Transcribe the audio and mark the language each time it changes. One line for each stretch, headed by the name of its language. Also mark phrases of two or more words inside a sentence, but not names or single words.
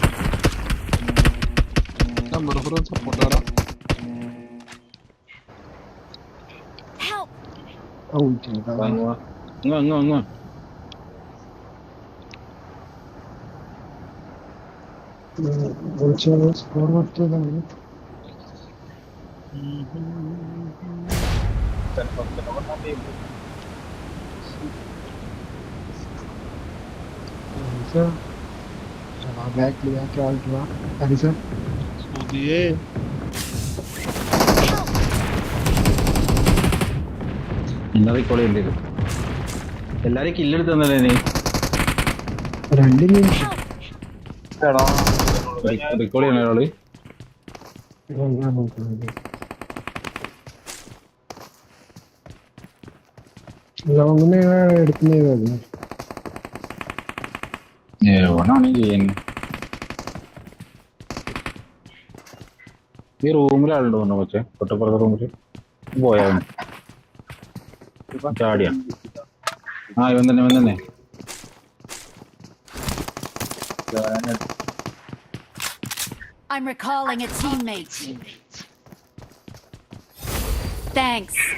Malayalam: മെറുപുറം സപ്പോർട്ടാടാ. അങ്ങ് സ്കോർ കൊടുത്തതാണ്.
Hindi: बैक लिया क्या हुआ? अरे सर
Malayalam: സുധിയേ എന്നാ റീകോൾ ചെയ്യേണ്ടി വരും. എല്ലാരും കില്ലെടുത്ത് തന്നല്ലേ നീ? രണ്ട് മിനിറ്റ് റീകോൾ ചെയ്യണ ഒരാള്. ഞാൻ നോക്കുന്നത് ലോങ്ങിന് എടുക്കുന്നതായിരുന്നു. ഓനാണ് ചെയ്യുന്നത്. ഈ റൂമിലാളുണ്ടോ പറഞ്ഞു കൊച്ചെ? തൊട്ടപ്പുറത്തെ റൂമില് പോയാ ചാടിയാ? ആ ഇവൻ തന്നെ.
English: I'm recalling a teammate. Thanks.